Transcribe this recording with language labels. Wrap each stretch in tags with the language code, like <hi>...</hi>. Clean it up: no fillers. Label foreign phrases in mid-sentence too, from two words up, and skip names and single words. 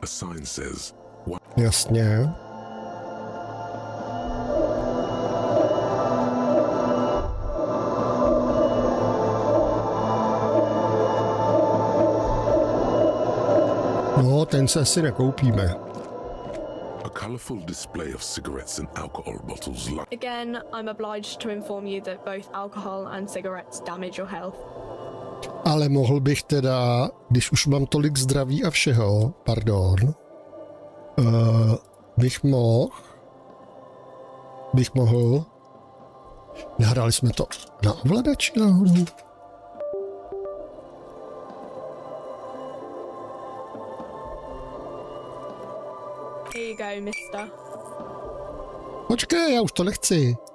<cs>Jasně. No, ten se asi nekoupíme.</cs> <en>Colourful display of cigarettes and alcohol bottles. Again, I'm obliged to inform you that both alcohol and cigarettes damage your health.</en> <cs>Ale mohl bych teda, když už mám tolik zdraví a všeho, pardon, bych mohl. Nehráli jsme to na ovladači náhodou.</cs> <en>Here you go, mister.</en> <cs>Počkej, já už to nechci.</cs>